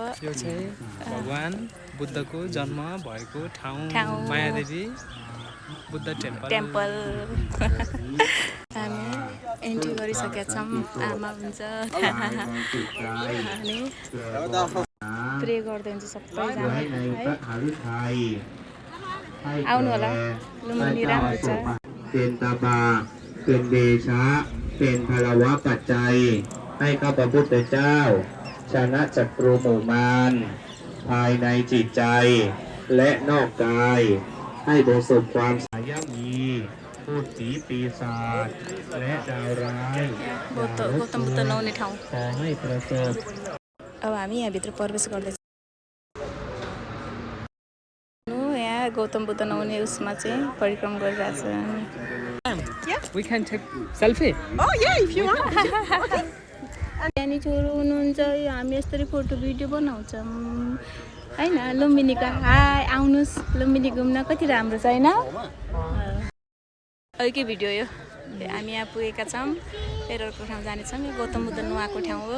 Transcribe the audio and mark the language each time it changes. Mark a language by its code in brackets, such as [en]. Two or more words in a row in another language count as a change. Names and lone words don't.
[ne] यो चाहिँ भगवान बुद्धको जन्म भएको ठाउँ मायादेवी बुद्ध टेम्पल। हामी इन्ट्री गरिसकेका छौँ। आमा हुन्छ अनि प्रे गर्दै हुन्छ सबैजना है। आउनु होला, लुम्बिनी राम्रो छ। [th] เป็นตาบาเป็นเดชะเป็นพลวะปัจจัยให้ข้าพระพุทธเจ้าชนะศัตรูหมู่มารภายในจิตใจและนอกกายให้ประสบความสายัมีพูดผีปีศาจและดาวร้ายขอให้ประสบ अब हामी यहाँभित्र प्रवेश गर्दैछौँ। यहाँ गौतम बुद्ध नहुने उसमा चाहिँ परिक्रमा गरिरहेछ। [en] We can take selfie. Oh yeah, if you want. [ne] अनि छोरो हुनुहुन्छ, हामी यस्तरी फोटो भिडियो बनाउँछौँ हैन। लुम्बिनीको हाई, आउनुहोस् लुम्बिनी घुम्न, कति राम्रो छ हैन। अहिलेकै भिडियो यो। हामी यहाँ पुगेका छौँ। फेरि अर्को ठाउँ जानेछौँ। यो गौतम बुद्ध नुहाएको ठाउँ हो।